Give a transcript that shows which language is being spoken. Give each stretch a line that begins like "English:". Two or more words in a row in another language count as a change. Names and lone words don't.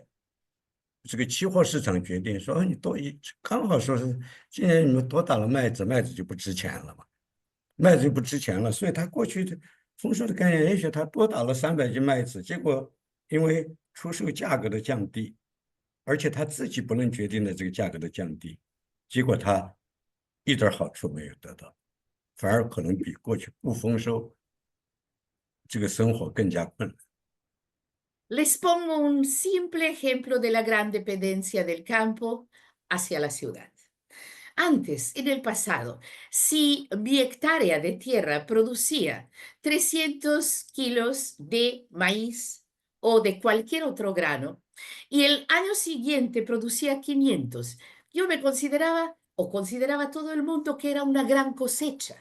Chinese: 这个期货市场决定说，你刚好说是今年你们多打了麦子，麦子就不值钱了嘛，麦子就不值钱了，所以他过去的丰收的概念，也许他多打了300斤麦子，结果因为出售价格的降低，而且他自己不能决定的这个价格的降低，结果他一点好处没有得到，反而可能比过去不丰收这个生活更加困难。
Spanish: Les pongo un simple ejemplo de la gran dependencia del campo hacia la ciudad. Antes, en el pasado, si mi hectárea de tierra producía 300 kilos de maíz o de cualquier otro grano y el año siguiente producía 500, yo me consideraba o consideraba todo el mundo que era una gran cosecha.